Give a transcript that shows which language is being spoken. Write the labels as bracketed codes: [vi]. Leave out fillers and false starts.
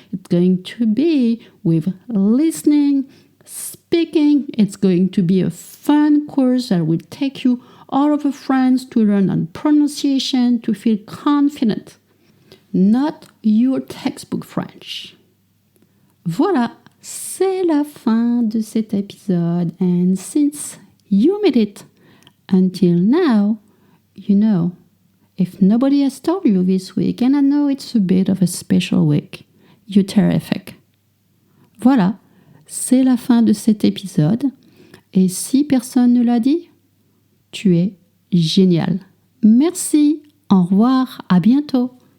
[en] It's going to be with listening, speaking. It's going to be a fun course that will take you all over France to learn on pronunciation, to feel confident. Not your textbook French. [fr] Voilà, c'est la fin de cet épisode. [en] And since you made it until now, you know, if nobody has told you this week, and I know it's a bit of a special week, you're terrific. [fr] Voilà, c'est la fin de cet épisode. Et si personne ne l'a dit, tu es génial. Merci, au revoir, à bientôt.